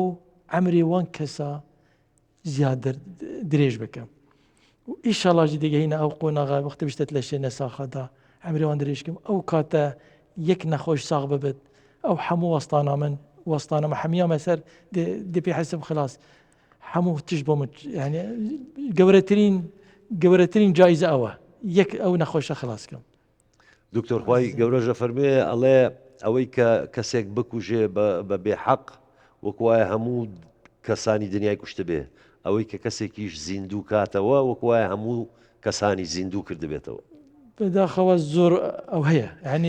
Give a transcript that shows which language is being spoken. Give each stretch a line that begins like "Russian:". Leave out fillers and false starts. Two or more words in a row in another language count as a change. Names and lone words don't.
Kurdish: emrê wan kesa ziyad dirêj bikim û îşallah jî digihîne ew qonaxa wextê bişte leşê nesaxa da emrê wan dirêj bikim ew kate yek nexweş sax bibit ew hemû westana min westana me hemiya me ser dê pê hesib xilas hemû tişt bo min yani gewretirîn caize ew e yek ew nexweşa xilas kim
Central Kurdish: دکتۆر خوای گەورەژە فەرمێ ئەڵێ ئەوەی کە کەسێک بکوژێ بە بێحەق وەک وایە هەموو کەسانی دنیای کوشتە بێ ئەوەی کە کەسێکیش زیندوو کاتەوە وەک وایە هەموو کەسانی زیندوو کردبێتەوە بەداخەوە زۆر ئەو هەیە ینی